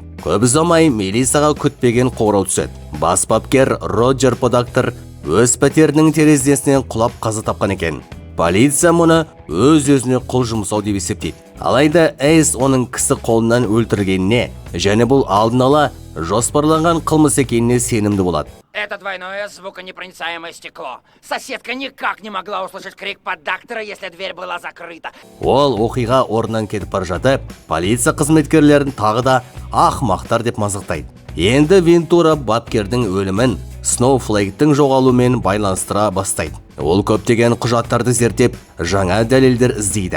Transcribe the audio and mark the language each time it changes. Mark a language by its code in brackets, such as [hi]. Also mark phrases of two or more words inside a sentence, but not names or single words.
[kk] Көп ұзамай милицияға күтпеген қоңырау түседі. Бас бапкер Роджер Подактер өз пәтерінің терезесінен құлап қаза тапқан екен. Полиция мұны өз-өзіне қол жұмсау деп есептейді. Алайда Эйс оның кісі қолынан өлтіргеніне және бұл алдын ала жоспарланған қылмыс екеніне сенімді болады. [ru] Это двойное звуконепроницаемое стекло. Соседка никак не могла услышать крик Подактера, если дверь была закрыта. [kk] Ол оқиға орнынан кетіп бара жатып, полиция қызметкерлерін тағы да ақымақтар деп мазақтайды. Енді Вентура бапкердің өлімін Сноуфлейктің жоғалуымен байланыстыра бастайды. Ол көптеген құжаттарды зерттеп, жаңа дәлелдер іздейді.